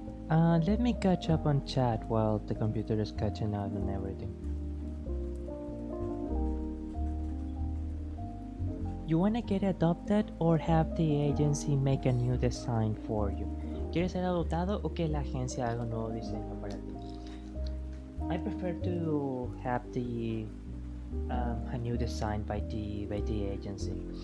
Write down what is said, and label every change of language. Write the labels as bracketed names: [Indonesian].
[English] Let me catch up on chat while the computer is catching up on everything. You wanna get adopted or have the agency make a new design for you? [Spanish] ¿Quieres ser adoptado o que la agencia haga un nuevo diseño para ti? [English] I prefer to have a new design by the agency.